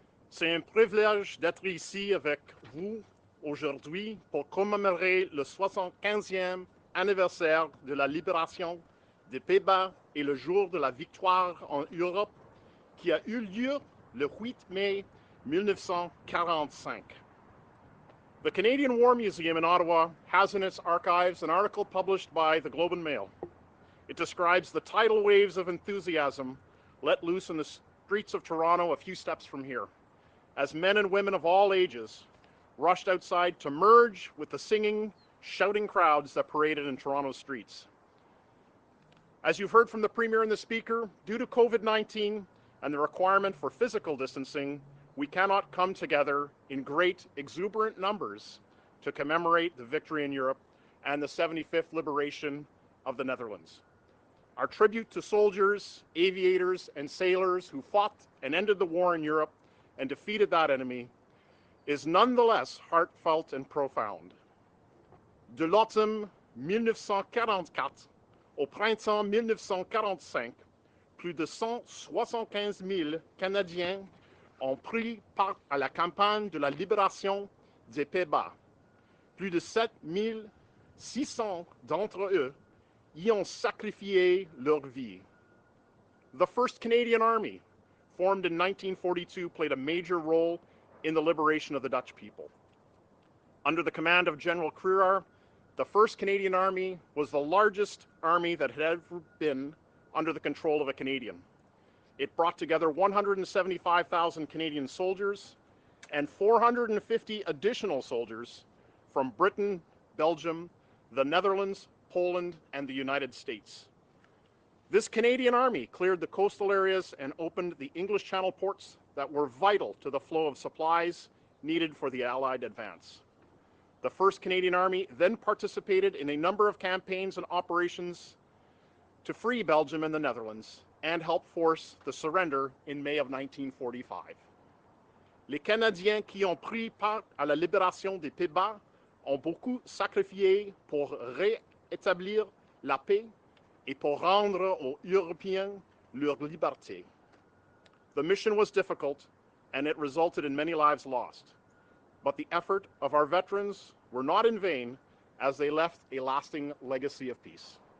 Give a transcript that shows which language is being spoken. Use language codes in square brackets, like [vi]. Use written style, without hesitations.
[fr] C'est un privilège d'être ici avec vous aujourd'hui pour commémorer le 75e anniversaire de la libération des Pays-Bas et le jour de la victoire en Europe qui a eu lieu le 8 mai 1945. [en] The Canadian War Museum in Ottawa has in its archives an article published by the Globe and Mail. It describes the tidal waves of enthusiasm let loose in the streets of Toronto a few steps from here, as men and women of all ages rushed outside to merge with the singing, shouting crowds that paraded in Toronto's streets. As you've heard from the Premier and the Speaker, due to COVID-19 and the requirement for physical distancing, we cannot come together in great, exuberant numbers to commemorate the victory in Europe and the 75th liberation of the Netherlands. Our tribute to soldiers, aviators, and sailors who fought and ended the war in Europe and defeated that enemy is nonetheless heartfelt and profound. [fr] De l'automne 1944 au printemps 1945, plus de 175 000 Canadiens ont pris part à la campagne de la libération des Pays-Bas. Plus de 7 600 d'entre eux y ont sacrifié leur vie. [en] The 1st Canadian Army, formed in 1942, played a major role in the liberation of the Dutch people. Under the command of General Kruger, the 1st Canadian Army was the largest army that had ever been under the control of a Canadian. It brought together 175,000 Canadian soldiers and 450 additional soldiers from Britain, Belgium, the Netherlands, Poland, and the United States. This Canadian Army cleared the coastal areas and opened the English Channel ports that were vital to the flow of supplies needed for the Allied advance. The 1st Canadian Army then participated in a number of campaigns and operations to free Belgium and the Netherlands, and helped force the surrender in May of 1945. [fr] Les Canadiens qui ont pris part à la libération des Pays-Bas ont beaucoup sacrifié pour rétablir la paix et pour rendre aux Européens leur liberté. [en] The mission was difficult, and it resulted in many lives lost. But the effort of our veterans were not in vain, as they left a lasting legacy of peace.